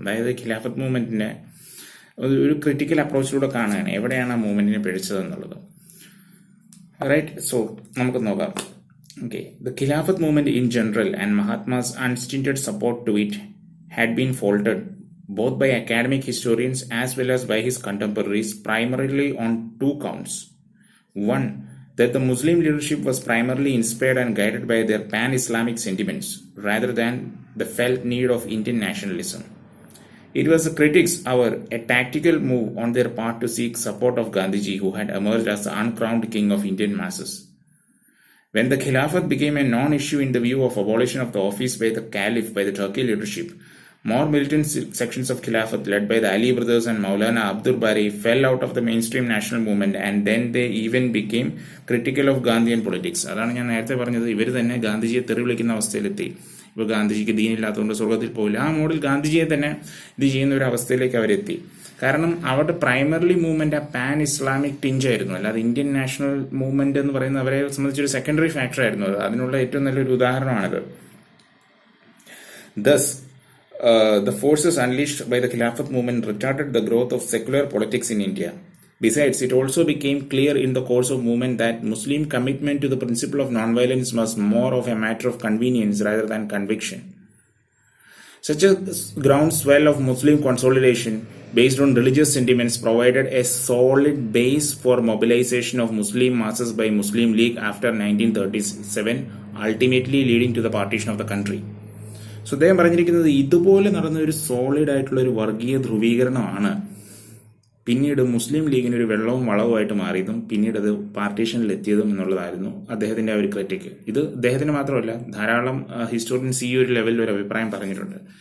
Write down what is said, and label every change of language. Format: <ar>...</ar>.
<ml>അതായത് ഖിലാഫത്ത് മൂവ്മെന്റിന്റെ ഒരു ക്രിട്ടിക്കൽ അപ്രോച്ചിലൂടെ കാണുകയാണ് എവിടെയാണ് ആ മൂവ്മെന്റിനെ പിടിച്ചതെന്നുള്ളത്. റൈറ്റ്.</ml> <en>so</en> <ml>നമുക്ക് നോക്കാം.</ml> <en>Okay, the Khilafat movement in general and Mahatma's unstinted support to it had been faulted both by academic historians as well as by his contemporaries, primarily on two counts. One, that the Muslim leadership was primarily inspired and guided by their pan-Islamic sentiments rather than the felt need of Indian nationalism. It was the critics, however, a tactical move on their part to seek support of Gandhiji, who had emerged as the uncrowned king of Indian masses. When the Khilafat became a non-issue in the view of abolition of the office by the Caliph by the Turkic leadership, more militant sections of Khilafat led by the Ali brothers and Maulana Abdul Bari fell out of the mainstream national movement, and then they even became critical of Gandhian politics.</en> <ml>അതാണ് ഞാൻ നേരത്തെ പറഞ്ഞത്. ഇവർ തന്നെ ഗാന്ധിജിയെ തെറി വിളിക്കുന്ന അവസ്ഥയിലെത്തി. ഇപ്പോൾ ഗാന്ധിജിക്ക് ദീനില്ലാത്തതുകൊണ്ട് സ്വർഗത്തിൽ പോയില്ല. ആ മോഡിൽ ഗാന്ധിജിയെ തന്നെ ഇത് ചെയ്യുന്ന ഒരു അവസ്ഥയിലേക്ക് അവരെത്തി. കാരണം അവരുടെ പ്രൈമറിലി മൂവ്മെന്റ് ആ പാൻ ഇസ്ലാമിക് ടിഞ്ച് ആയിരുന്നു. അല്ലാതെ ഇന്ത്യൻ നാഷണൽ മൂവ്മെന്റ് എന്ന് പറയുന്നത് അവരെ സംബന്ധിച്ചൊരു സെക്കൻഡറി ഫാക്ടർ ആയിരുന്നു. അതിനുള്ള ഏറ്റവും നല്ലൊരു ഉദാഹരണമാണിത്.</ml> <en>Thus, the forces unleashed by the Khilafat movement retarded the growth of secular politics in India. Besides, it also became clear in the course of movement that Muslim commitment to the principle of nonviolence was more of a matter of convenience rather than conviction. Such a groundswell of Muslim consolidation based on religious sentiments provided a solid base for mobilization of Muslim masses by Muslim League after 1937, ultimately leading to the partition of the country.</en> <ml>So അദ്ദേഹം പറഞ്ഞിരിക്കുന്നത് ഇതുപോലെ നടന്ന ഒരു solid ആയിട്ടുള്ള ഒരു വർഗീയ ധ്രുവീകരണമാണ് പിന്നീട് മുസ്ലിം ലീഗിനൊരു വെള്ളവും വളവുമായിട്ട് മാറിയതും പിന്നീട് അത് പാർട്ടീഷനിൽ എത്തിയതും എന്നുള്ളതായിരുന്നു അദ്ദേഹത്തിന്റെ ആ ഒരു ക്രിറ്റിക്. ഇത് അദ്ദേഹത്തിന് മാത്രമല്ല, ധാരാളം ഹിസ്റ്റോറിയൻസ് ഈ ഒരു ലെവലിൽ ഒരു അഭിപ്രായം പറഞ്ഞിട്ടുണ്ട്.</ml>